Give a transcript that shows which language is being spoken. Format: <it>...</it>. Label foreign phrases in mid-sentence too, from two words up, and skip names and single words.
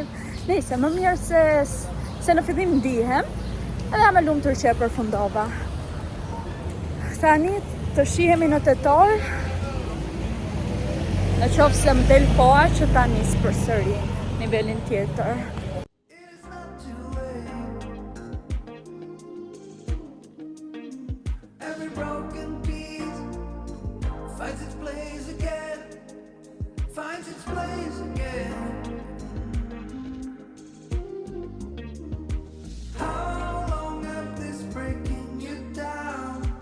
<sq>Nëse më mirë se në fillim ndihem, edhe jam e lumtur që e përfundova. Tani të shihemi në tetor, në qoftë se më del koha që ta nis përsëri nivelin tjetër.</sq> <en>every broken piece finds its place again, finds its place again. How long have this breaking you down?</en>